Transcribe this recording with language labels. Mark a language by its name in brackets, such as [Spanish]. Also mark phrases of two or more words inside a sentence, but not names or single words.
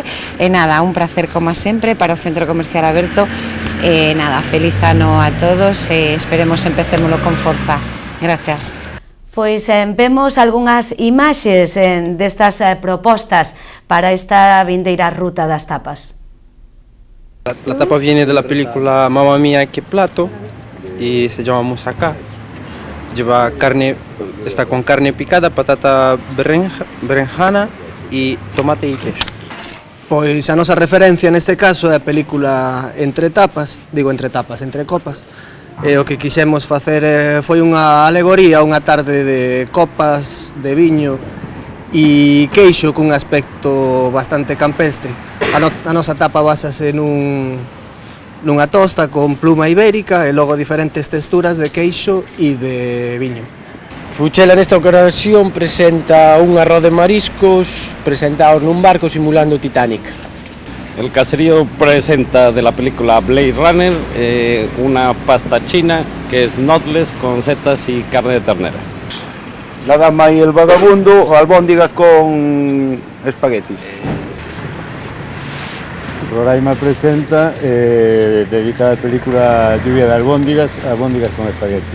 [Galician] E nada, un placer como sempre para o Centro Comercial Aberto. Nada, feliz ano a todos e esperemos empecémolo con forza. Gracias. Pois vemos algunhas imaxes destas propostas para esta vindeira Ruta das Tapas. [Spanish] La tapa viene de la película Mamma Mia, qué plato, y se llama moussaka. Lleva carne, está con carne picada, patata berenjana y tomate y queso. [Galician] Pois a nosa referencia neste caso é a película Entre Tapas, Entre Copas. E o que quixemos facer foi unha alegoría, unha tarde de copas, de viño e queixo cun aspecto bastante campestre. A nosa tapa basase nunha tosta con pluma ibérica e logo diferentes texturas de queixo e de viño. Fuchela nesta ocasión presenta un arroz de mariscos presentados nun barco simulando Titanic. [Spanish] El caserío presenta de la película Blade Runner una pasta china que es knotless con setas y carne de ternera. La dama y el vagabundo, albóndigas con espaguetis. Roraima presenta, dedicada a la película Lluvia de albóndigas con espagueti.